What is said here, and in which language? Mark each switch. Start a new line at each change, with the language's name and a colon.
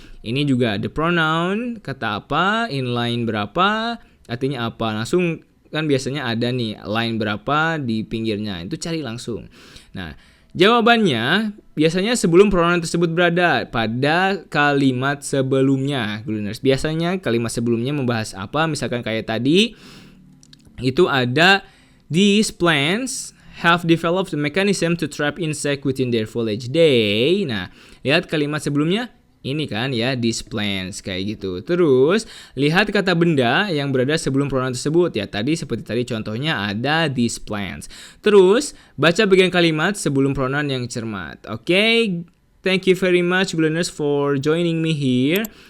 Indonesian: Ini juga the pronoun, kata apa, in line berapa, artinya apa. Langsung kan biasanya ada nih line berapa di pinggirnya, itu cari langsung. Nah, jawabannya biasanya sebelum pronoun tersebut berada pada kalimat sebelumnya, Gleaners. Biasanya kalimat sebelumnya membahas apa? Misalkan kayak tadi itu ada
English: these plants have developed a mechanism to trap insect within their foliage day.
Indonesian: Nah, lihat kalimat sebelumnya ini kan ya,
English: these plants
Indonesian: kayak gitu. Terus lihat kata benda yang berada sebelum pronoun tersebut ya. Tadi seperti tadi contohnya ada
English: these plants.
Indonesian: Terus baca bagian kalimat sebelum pronoun yang cermat.
English: Oke, thank you very much Gleaners for joining me here.